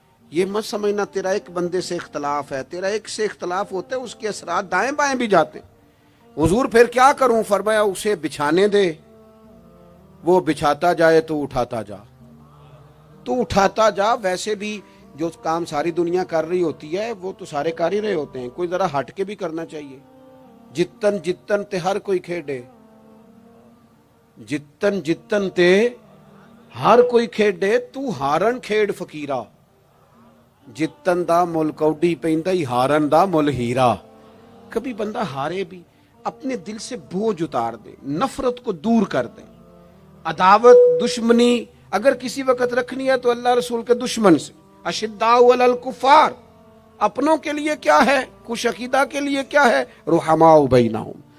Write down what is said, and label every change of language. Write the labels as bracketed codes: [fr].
[ur] یہ مت سمجھنا تیرا ایک بندے سے اختلاف ہے, تیرا ایک سے اختلاف ہوتا ہے اس کے اثرات دائیں بائیں بھی جاتے. حضور پھر کیا کروں؟ فرمایا اسے بچھانے دے, وہ بچھاتا جائے تو اٹھاتا جا, تو اٹھاتا جا. ویسے بھی جو کام ساری دنیا کر رہی ہوتی ہے وہ تو سارے کر ہی رہے ہوتے ہیں, کوئی ذرا ہٹ کے بھی کرنا چاہیے. [pa] جتن جتن تے ہر کوئی کھیڈے, جتن جتن تے ہر کوئی کھیڈے, تو ہارن کھیڈ فقیرا, جتن دا مل کوڈی پیندا ہی ہارن دا مل ہیرا. [ur] کبھی بندہ ہارے بھی اپنے دل سے بوجھ اتار دے, نفرت کو دور کر دے. عداوت دشمنی اگر کسی وقت رکھنی ہے تو اللہ رسول کے دشمن سے. [ar] اشداء علی الکفار, [ur] اپنوں کے لیے کیا ہے, کش عقیدہ کے لیے کیا ہے, [ar] رحماء بینہم.